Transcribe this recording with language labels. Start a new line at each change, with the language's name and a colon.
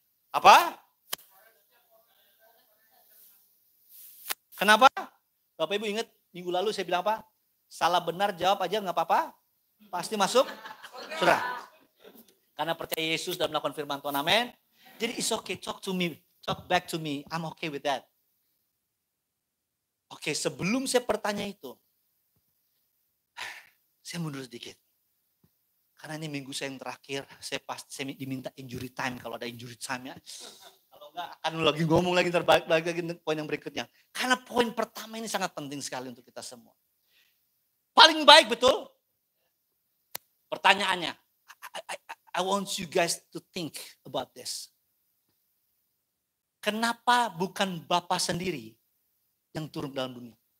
Indonesian: Apa? Kenapa? Bapak Ibu ingat minggu lalu saya bilang apa? Salah benar jawab aja nggak apa-apa. Pasti masuk surga. Karena percaya Yesus dan melakukan firman Tuhan, amin.
English: Jadi it's okay, talk to me, talk back to me. I'm okay with that.
Indonesian: Oke, sebelum saya bertanya itu, saya mundur sedikit. Karena ini minggu saya yang terakhir, saya diminta injury time kalau ada injury time ya. Kalau enggak akan lagi ngomong lagi terbalik lagi poin yang berikutnya. Karena poin pertama ini sangat penting sekali untuk kita semua. Paling baik betul?
English: Pertanyaannya, I want you guys to think about this.
Indonesian: Kenapa bukan Bapa sendiri yang turun dalam dunia?